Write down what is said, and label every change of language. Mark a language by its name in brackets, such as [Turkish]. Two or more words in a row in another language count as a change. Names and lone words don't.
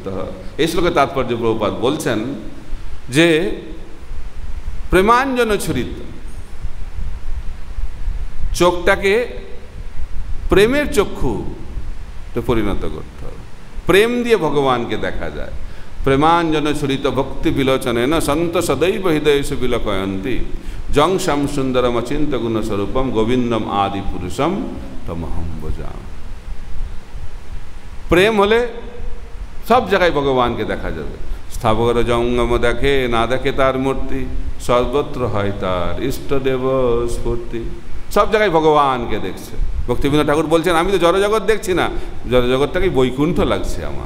[Bangla] এই শ্লোকে তাৎপর্য প্রভুপাদ বলছেন যে [Sanskrit] প্রেমাঞ্জন ছুরিত, [Bangla] চোখটাকে প্রেমের চক্ষু পরিণত করতে হবে। প্রেম দিয়ে ভগবানকে দেখা যায়। [Sanskrit] প্রেমাঞ্জন ছুরিত ভক্তি বিলোচনে না সন্ত সদৈব হৃদয়েষু বিলোকয়ন্তি জং শ্যাম সুন্দরম অচিন্ত গুণস্বরূপম গোবিন্দম আদি পুরুষম তমহম ভজামি। [Bangla] প্রেম হলে সব জায়গায় ভগবানকে দেখা যাবে। স্থাবর জঙ্গম দেখে না দেখে তার মূর্তি, সর্বত্র হয় তার ইষ্টদেব স্ফূর্তি। সব জায়গায় ভগবানকে দেখছে। ভক্তিবিনোদ ঠাকুর বলছেন আমি তো জড়জগৎ দেখছি না, জড়জগৎটাকেই বৈকুণ্ঠ লাগছে আমার।